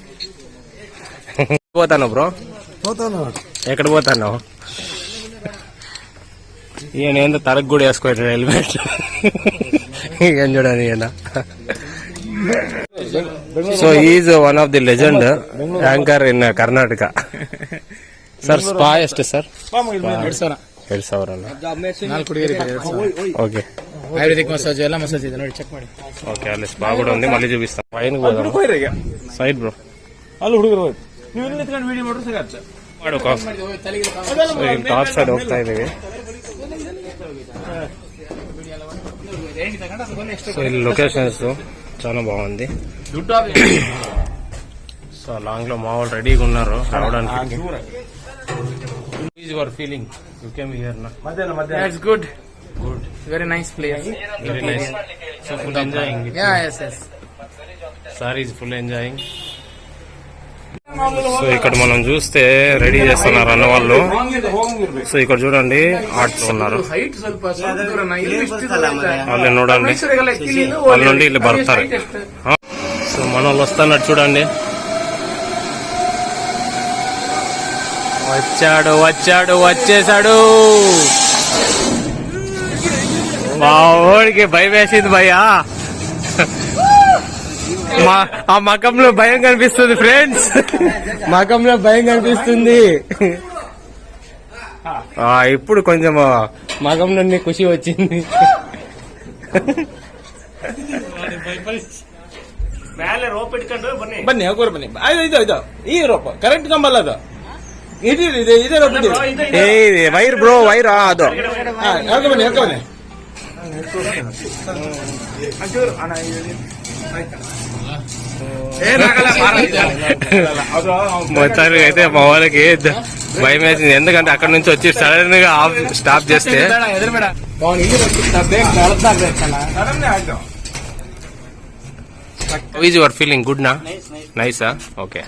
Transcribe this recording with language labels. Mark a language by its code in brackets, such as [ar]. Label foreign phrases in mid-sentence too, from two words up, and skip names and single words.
[te] పోతాను బ్రో, ఎక్కడ పోతాను? ఈయన ఏందో తలకు కూడా వేసుకోవట్లేదు హెల్మెట్. ఏం చూడండి ఈయన. [en] so is one of the legend anchor in ಕರ್ನಾಟಕ. [kn] ಸರ್ ಸ್ಪಾ ಎಷ್ಟು ಸರ್? 2,000 ಅಲ್ಲ? ಓಕೆ, ಆಯುರ್ವೇದಿಕ್ ಮಸಾಜ್ ಎಲ್ಲ ಮಸಾಜ್ ಇದೆ ನೋಡಿ, ಚೆಕ್ ಮಾಡಿ. ಓಕೆ, ಅಲ್ಲಿ ಸ್ಪಾ ಕೂಡ [te] ఉంది, మళ్ళీ చూపిస్తాం. పైన సైడ్ బ్రో [kn] ಅಲ್ಲಿ ಹುಡುಗರು ನೀವು ಇಲ್ಲಿ ನಿಂತ್ಕೊಂಡು ವಿಡಿಯೋ ಮಾಡಿದ್ರೆ ಸಿಗತ್ತೆ. ಟಾಪ್ ಸೈಡ್ ಹೋಗ್ತಾ ಇದೀವಿ. [te] సో ఈ లొకేషన్స్ చాలా బాగుంది. సో లాంగ్ లో మా వాళ్ళు రెడీగా ఉన్నారు రావడానికి. [en] is your feeling? you came here నా? That's good. Very nice place. very nice. so full enjoying. Yes. sir is full enjoying. [te] సో ఇక్కడ మనం చూస్తే రెడీ చేస్తున్నారు అన్న వాళ్ళు. సో ఇక్కడ చూడండి ఆర్ట్స్ ఉన్నారు. వాళ్ళు చూడండి, వాళ్ళ నుండి [kn] ಇಲ್ಲಿ ಬರ್ತಾರೆ. [te] సో మన వాళ్ళు వస్తున్నారు చూడండి. వచ్చేసాడు. మా ఓడికి భయం వేసింది భయ్యా. ఆ మకంలో భయం కనిపిస్తుంది ఫ్రెండ్స్, మకంలో భయం కనిపిస్తుంది. ఇప్పుడు కొంచెం మగం నుండి ఖుషి వచ్చింది. [kn] ಮೇಲೆ ರೋಪ್ ಇಟ್ಕೊಂಡು ಬನ್ನಿ ಬನ್ನಿ ಹೋಗೋರು ಬನ್ನಿ. ಇದು ಈ ರೋಪ್ ಕರೆಂಟ್ ಕಂಬಲ್ಲ ಅದು. ಇದೇ ರೋಪ್ ಇದೆ. ವೈರ್ ಬ್ರೋ, ವೈರ್ ಅದು. ಹೋಗ ಬನ್ನಿ. [te] మొత్తానికి అయితే మా వాళ్ళకి భయం వేసింది, ఎందుకంటే అక్కడ నుంచి వచ్చి సడన్ గా స్టాప్ చేస్తే. [en] is your feeling? గుడ్ నా? నైసా? ఓకే.